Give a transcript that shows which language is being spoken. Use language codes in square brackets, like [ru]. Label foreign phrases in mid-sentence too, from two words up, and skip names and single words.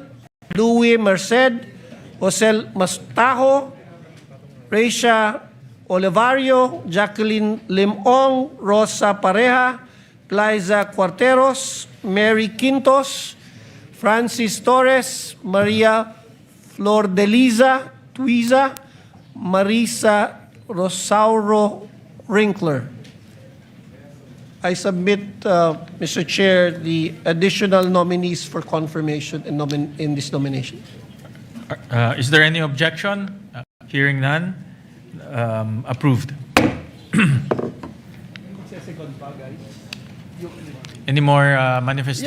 [en] Louis Merced, Jose Mastajo, Reisha Olivario, Jacqueline Limong, Rosa Pareja, Liza Cuarteros, Mary Quintos, Francis Torres, Maria Flor de Liza Tuiza, Marisa Rosauro Rinkler. I submit, Mr. Chair, the additional nominees for confirmation in this nomination. Is there any objection? Hearing none, approved. Any more manifestations?